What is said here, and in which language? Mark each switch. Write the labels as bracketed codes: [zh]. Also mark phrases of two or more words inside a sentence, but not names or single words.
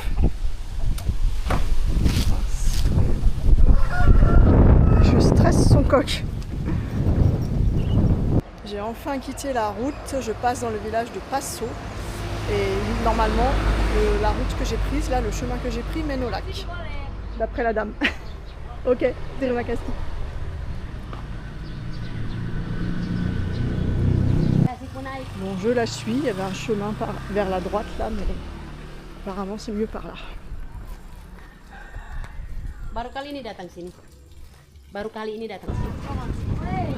[fr] Mince. Je stresse son coq. J'ai enfin quitté la route. Je passe dans le village de Passo. Et normalement, la route que j'ai prise, là, le chemin que j'ai pris mène au lac. D'après la dame. [id] Ok, terima kasih. [fr] Bon, je la suis. Il y avait un chemin vers la droite là, mais apparemment c'est mieux par là. [id] Baru kali ini datang sini. Baru kali ini datang sini.